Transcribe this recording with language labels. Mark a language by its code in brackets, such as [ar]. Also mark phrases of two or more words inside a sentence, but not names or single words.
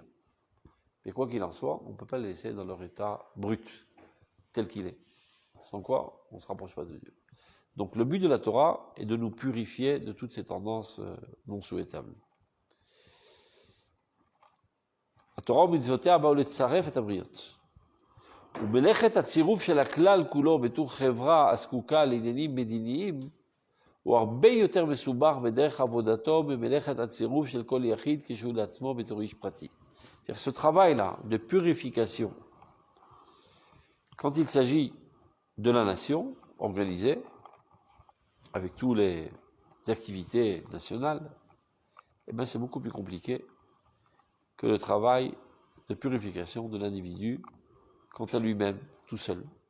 [fr] Mais quoi qu'il en soit, on ne peut pas les laisser dans leur état brut, tel qu'il est. Sans quoi, on ne se rapproche pas de Dieu. Donc le but de la Torah est de nous purifier de toutes ces tendances non souhaitables. [he] התורה המצוות באו לצרף את הבריות. ומלאכת הצירוף של הכלל כולו בתור חברה הזקוקה לעניינים מדיניים הוא הרבה יותר מסובך בדרך עבודתו ממלאכת הצירוף של כל יחיד כשהוא לעצמו בתור איש פרטי. [fr] C'est-à-dire ce travail-là de purification, quand il s'agit de la nation organisée, avec toutes les activités nationales, c'est beaucoup plus compliqué que le travail de purification de l'individu quant à lui-même, tout seul.